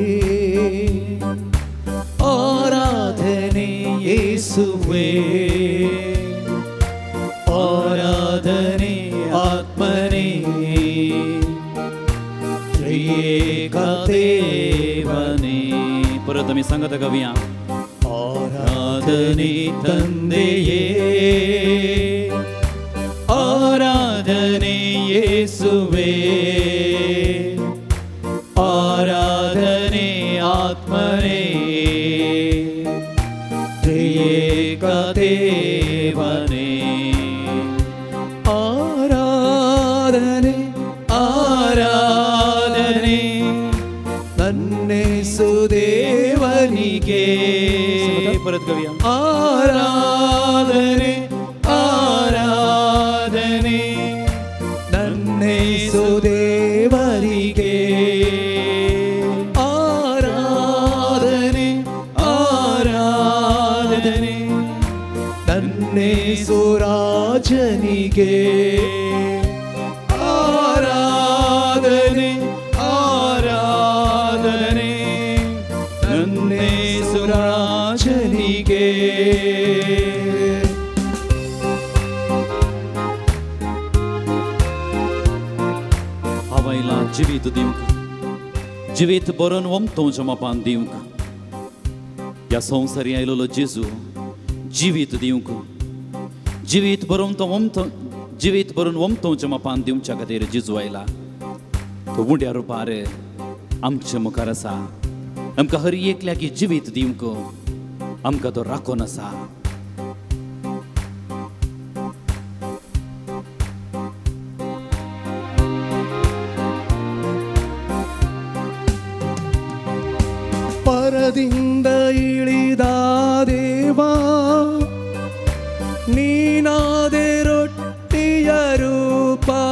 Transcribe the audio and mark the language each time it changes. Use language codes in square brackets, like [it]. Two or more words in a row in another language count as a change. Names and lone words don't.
[kn] ಆರಾಧನೆ ಯೇಸುವೇ ಆರಾಧನೆ ಆತ್ಮನೇ ತ್ರಿಯೇಕ ದೇವನೇ [kok] परत सांगत कवया [kn] ಆರಾಧನೆ ತಂದೆಯೇ ಆರಾಧನೆ ಯೇಸುವೇ ಆರಾಧನೆ ಆತ್ಮನೇ ತ್ರಿಯೇಕ ದೇವನೇ ಆರಾಧನೆ ಆರಾಧನೆ ನನ್ನೇಸು ದೇವನಿಗೆ [kok] परत कवया [kn] ಆರಾಧನೆ ಆರಾಧನೆ ನನ್ನೇಸು ದೇವರಿಗೆ ಆರಾಧನೆ ಆರಾಧನೆ ನನ್ನೇಸು ರಾಜನಿಗೆ ಆರಾಧನೆ ಆರಾಧನೆ ನನ್ನೇಸು ರಾಜನಿಗೆ [kok] हवायला जिवीत दिवंक जिवीत बरोवन वमतोवच्या मोपान दिवंक ह्या संवसारी आयलोलो जेजू जिवीत दिवंक जिवीत बरोवन तो जिवीत बरोवन वमतोवच्या मोपान दिवच्या खातीर जेजू आयला तो उड्या रुपार आमचे मुखार आसा आमकां हर एकल्याक जिवीत दिवंक आमकां तो राखून आसा [kn] ಪರದಿಂದ ಇಳಿದ ದೇವಾ ನೀನಾದೆ ರೊಟ್ಟಿಯ ರೂಪ